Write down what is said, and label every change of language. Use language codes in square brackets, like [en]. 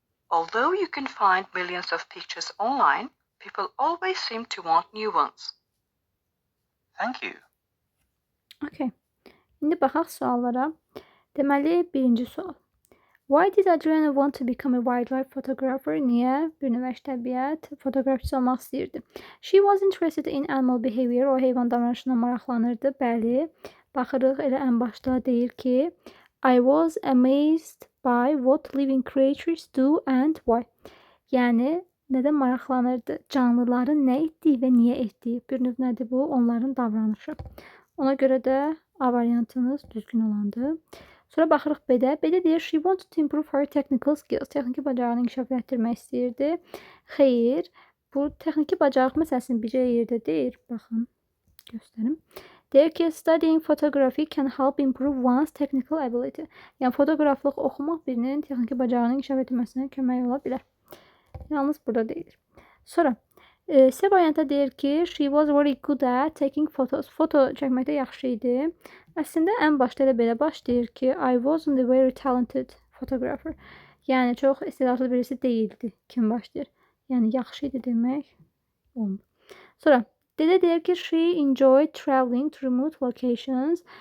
[en] Although you can find millions of pictures online, people always seem to want new ones. Thank you. [az] Okay. İndi baxaq suallara. Deməli, birinci sual. [en] Why did Adriana want to become a wildlife photographer? [az] Niyə bir növ təbiət fotoqrafçısı olmaq istəyirdi? [en] She was interested in animal behavior. [az] O heyvan davranışına maraqlanırdı. Bəli. Baxırıq elə ən başda deyir ki, [en] I was amazed by what living creatures do and why. [az] Yəni nədən maraqlanırdı? Canlıların nə etdiyi və niyə etdiyi. Bir növ nədir bu? Onların davranışı. Ona görə də A variantınız düzgün olandı. Sonra baxırıq B-də. B-də deyir, [en] she wanted to improve her technical skills. [az] Texniki bacarığını inkişaf etdirmək istəyirdi. Xeyr, bu texniki bacarıq məsələsini bircə yerdə deyir. Baxın, göstərim. Deyir ki, [en] studying photography can help improve one's technical ability. [az] Yəni, fotoqraflıq oxumaq birinin texniki bacarığını inkişaf etdirməsinə kömək ola bilər. Yalnız burada deyilir. Sonra, C variantda deyir ki, [en] she was very good at taking photos. [az] Foto çəkməkdə yaxşı idi. Əslində, ən başda elə belə başlayır ki, [en] I wasn't a very talented photographer. [az] Yəni, çox istedadlı birisi deyildi. Kim başlayır? Yəni, yaxşı idi demək olmur. Sonra, D-də deyir ki, [en] she enjoyed traveling to remote locations.